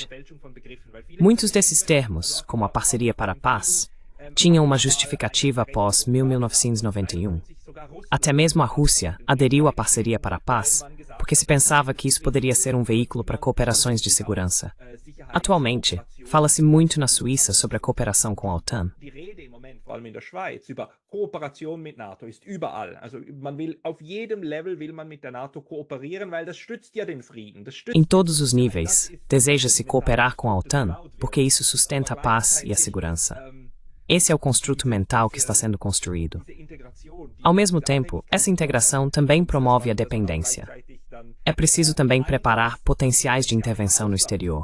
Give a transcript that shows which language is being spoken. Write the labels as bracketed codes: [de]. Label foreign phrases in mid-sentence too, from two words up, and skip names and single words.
[pt] Muitos desses termos, como a parceria para a paz, tinham uma justificativa após 1991. Até mesmo a Rússia aderiu à parceria para a paz, porque se pensava que isso poderia ser um veículo para cooperações de segurança. Atualmente, fala-se muito na Suíça sobre a cooperação com a OTAN. [de] Vor allem in der Schweiz, über Kooperation mit NATO ist überall. Also man will auf jedem Level will man mit der NATO kooperieren, weil das stützt ja den Frieden. [pt] Em todos os níveis, deseja-se cooperar com a OTAN, porque isso sustenta a paz e a segurança. Esse é o construto mental que está sendo construído. Ao mesmo tempo, essa integração também promove a dependência. É preciso também preparar potenciais de intervenção no exterior.